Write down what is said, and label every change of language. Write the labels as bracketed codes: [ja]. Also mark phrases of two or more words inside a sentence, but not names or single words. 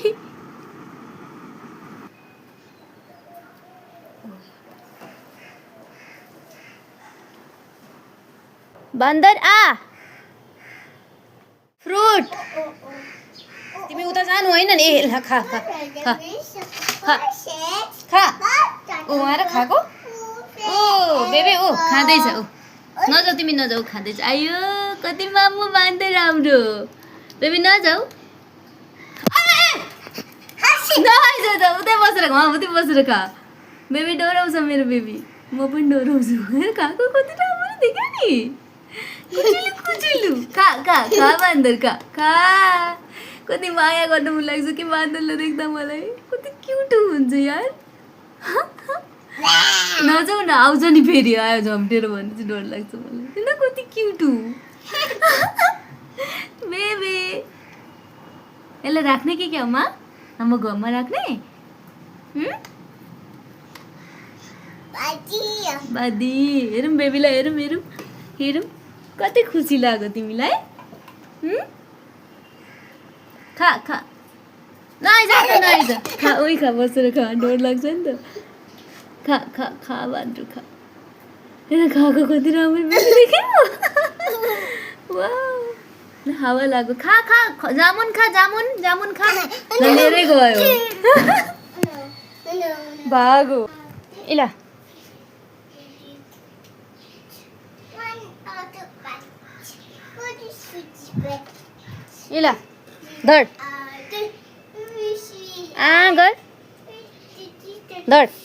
[ne] बान्दर आ फ्रुट, तिमी उता जानु होइन नि। ए ल खा खा खा खा खा। ऊ आएर खाएको। ओ बेबी ऊ खाँदैछ। ऊ नजाऊ, तिमी नजाऊ, खाँदैछ। आयो कति मामु बान्दर राम्रो। बेबी नजाऊ, नआइज त। उतै बसेर खा, उतै बसेर खा। बेबी डराउँछ मेरो बेबी, म पनि डराउँछु। हेर खाएको कति राम्रो देख्यो नि। कुचुलु कुचुलु खा खा खा बान्दर खा खा। कति माया गर्न मन लाग्छ कि बान्दरलाई देख्दा मलाई। कति क्युट हुन्छ यार। नजाऊ न, आउँछ नि फेरि। आयो झम्टेर भने चाहिँ डर लाग्छ मलाई। न कति क्युट बेबी। यसलाई राख्ने कि क्या मा? हाम्रो घरमा राख्ने? बादी हेरौँ बेबीलाई, हेरौँ हेरौँ हेरौँ। कति खुसी लाग्यो तिमीलाई। खा खा, नआइज नआइज। खा, उही खा, बसेर खा, डर लाग्छ नि त। खा खा खा बान्दर खा। हेर खाएको कति राम्रो देख्यो। वाउ, हावा लाग्यो। खा खा, जामुन खा, जामुन जामुन खा। लिएरै गयो, भागो। ए ल ए ल धर, गर धर।